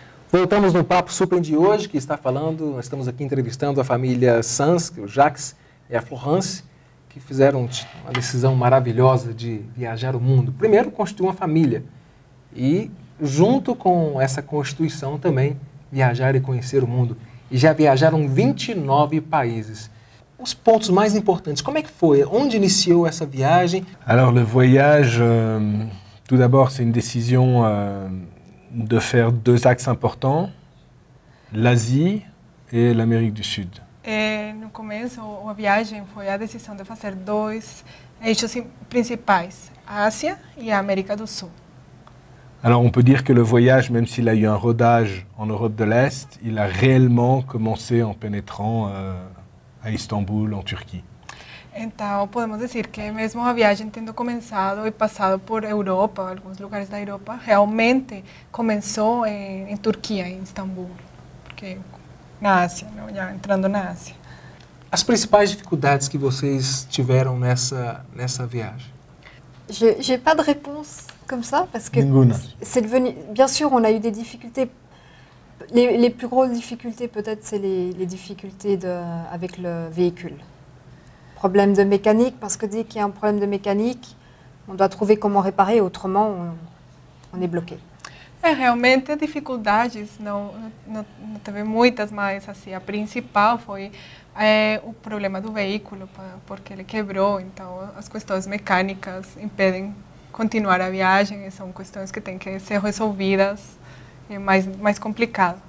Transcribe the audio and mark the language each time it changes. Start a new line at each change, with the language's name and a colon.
Portuguese: Voltamos no Papo Super de hoje, que está falando, nós estamos aqui entrevistando a família Sanz, o Jacques e a Florence, que fizeram uma decisão maravilhosa de viajar o mundo. Primeiro, constituir uma família e, junto com essa constituição também, viajar e conhecer o mundo. E já viajaram 29 países. Os pontos mais importantes, como é que foi? Onde iniciou essa viagem?
French: Alors le voyage, tout d'abord c'est une décision de faire 2 axes importants, l'Asie et l'Amérique du Sud.
Portuguese: No começo, a viagem foi a decisão de fazer 2 eixos principais, a Ásia e a América do Sul.
French: Alors on peut dire que le voyage, même s'il a eu un rodage en Europe de l'Est, il a réellement commencé en pénétrant à Istanbul, en Turquie.
Portuguese: Então, podemos dizer que mesmo a viagem tendo começado e passado por Europa, alguns lugares da Europa, realmente começou em Turquia, em Istambul, porque na Ásia, não? Já entrando na Ásia. As principais dificuldades que vocês tiveram nessa viagem?
French: J'ai pas de réponse comme ça, parce que c'est devenu... Bien sûr, on a eu des difficultés. Les plus grosses difficultés, peut-être, c'est les difficultés avec le véhicule. Problème de mécanique, parce que dès qu'il y a un problème de mécanique, on doit trouver comment réparer, autrement on est bloqué.
Portuguese: Realmente dificuldades não teve muitas, mas assim, a principal foi o problema do veículo, porque ele quebrou, então as questões mecânicas impedem continuar a viagem, e são questões que têm que ser resolvidas, é mais complicado.